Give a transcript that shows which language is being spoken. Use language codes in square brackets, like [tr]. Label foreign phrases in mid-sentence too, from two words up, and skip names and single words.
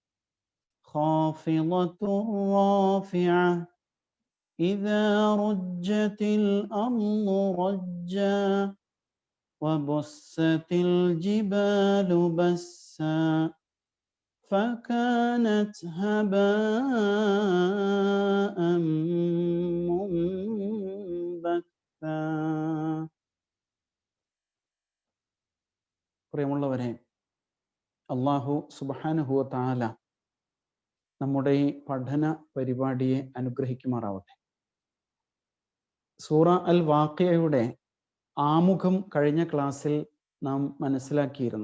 [ar] خافضة رافعة إذا رجت الأرض رجا وبست الجبال بسا فكانت هباء منبثا. [ml] പ്രിയമുള്ളവരെ, [ar] الله سبحانه وتعالى [ml] നമ്മുടെ ഈ പഠന പരിപാടിയെ അനുഗ്രഹിക്കുമാറാവട്ടെ. സൂറ അൽ വാഖിഅയുടെ ആമുഖം കഴിഞ്ഞ ക്ലാസ്സിൽ നാം മനസ്സിലാക്കിയിരുന്നു.